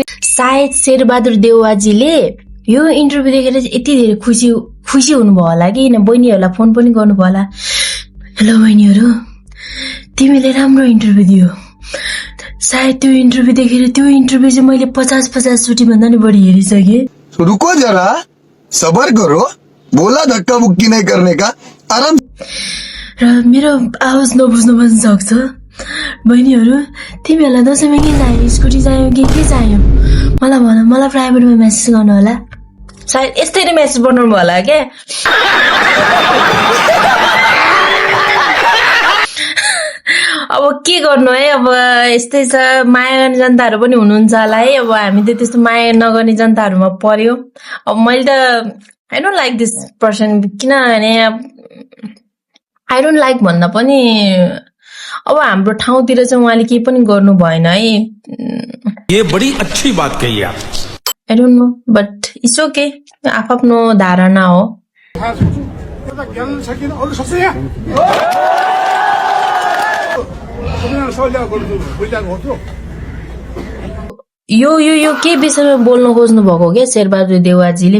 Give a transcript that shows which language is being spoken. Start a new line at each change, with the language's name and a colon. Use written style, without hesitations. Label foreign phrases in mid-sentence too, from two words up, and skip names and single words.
Nepali: सायद शेरबहादुर देउवाजीले यो इन्टरभ्यू देखेर यति धेरै खुसी हुनुभयो होला कि बहिनीहरूलाई फोन पनि गर्नुभयो होला, हेलो बहिनीहरू तिमीले राम्रो इन्टरभ्यू दियो। सायद त्यो इन्टरभ्यू देखेर त्यो इन्टरभ्यू चाहिँ मैले 50 चोटि भन्दा नि बढी हेरिसकेँ।
Hindi: रुको जरा, सबर करो, बोला धक्का मुक्की नहीं करने का, आराम।
Nepali: र मेरो आवाज नबुझ्नु पनि सक्छ। बहिनीहरू तिमीहरूलाई दसैँमा के चाहियो? स्कुटी चाहियो कि के चाहियो? मलाई भन, मलाई प्राइभेटमा मेसेज गर्नु होला। सायद यस्तै नै मेसेज बनाउनु होला क्या। अब के गर्नु है, अब यस्तै छ। माया गर्ने जनताहरू पनि हुनुहुन्छ होला है। अब हामी त त्यस्तो माया नगर्ने जनताहरूमा पर्यो। अब मैले त
English: I don't like this person,
Nepali: किनभने
English: I don't like
Nepali: भन्दा पनि अब हाम्रो ठाउँतिर चाहिँ उहाँले केही पनि गर्नु भएन है।
Hindi: ये बड़ी अच्छी बात कही आप।
English: I don't know but it's okay,
Nepali: आफ्नो धारणा हो। यो के विषयमा बोल्न खोज्नु भएको क्या शेरबहादुर देउवाजीले?